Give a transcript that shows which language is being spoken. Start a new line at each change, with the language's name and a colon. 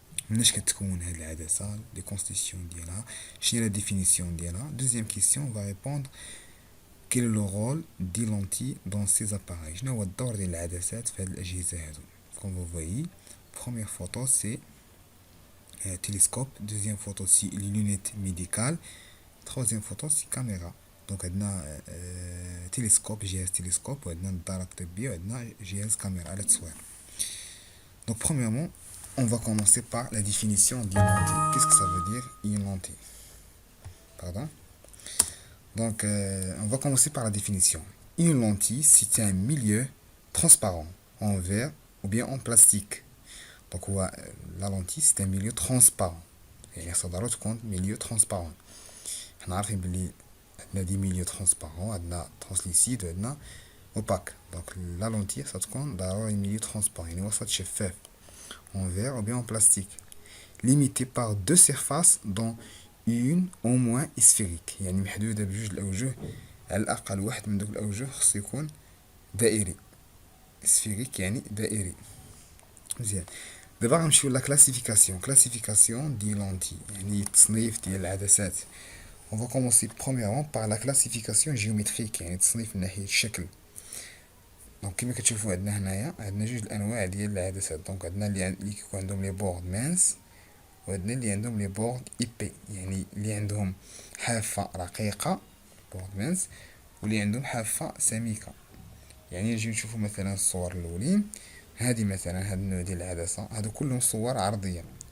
Arabic: مناش كتكون هاد العدسة؟ لي كونستيتيون ديالها؟ شنو هي لا ديفينيسيون ديالها؟
French: Deuxième question, on va répondre quel est le rôle des lentilles dans ces appareils؟
Arabic: شنو هو الدور ديال العدسات في هاد الأجهزة هادو؟
French: Comme vous voyez, première photo c'est télescope, deuxième photo c'est les lunettes médicales, troisième photo c'est caméra.
Arabic: Donc عندنا تلسكوب جهاز تلسكوب وعندنا نظارة طبية وعندنا جهاز كاميرا على التصوير.
French: Donc premièrement, on va commencer par la définition d'une lentille. Qu'est-ce que ça veut dire une lentille? Pardon? Donc on va commencer par la définition. Une lentille, c'est un milieu transparent en verre ou bien en plastique. Donc la lentille, c'est un milieu transparent.
Arabic: يعني صدرات تكون
French: milieu transparent.
Arabic: احنا عارفين بلي عندنا دي ميليو ترونسبارون عندنا ترانسليسيد وعندنا اوباك دونك لا لونتي ستكون ضروري ميليو ترونسبارون يعني وسط شفاف
French: en verre ou bien en plastique limité par deux surfaces dont une au moins sphérique
Arabic: يعني محدودة بجوج الأوجه على الأقل واحد من دوك الأوجه خص يكون دائري سفيريك يعني دائري مزيان دابا غنمشيو لا كلاسيفيكاسيون دي لونتي يعني التصنيف ديال العدسات.
French: On va commencer premièrement par la classification géométrique
Arabic: يعني تصنيف من ناحية الشكل. دونك كيما كتشوفوا عندنا هنايا عندنا جوج الانواع ديال العدسات. دونك عندنا اللي كيكون عندهم لي بورد مانس وعندنا اللي عندهم لي بورد ايبي يعني اللي عندهم حافة رقيقة بورد مانس واللي عندهم حافة سميكة. يعني نجي نشوفوا مثلا الصور الاولين هذه مثلا هذا النوع ديال العدسة هادو كلهم صور عرضية.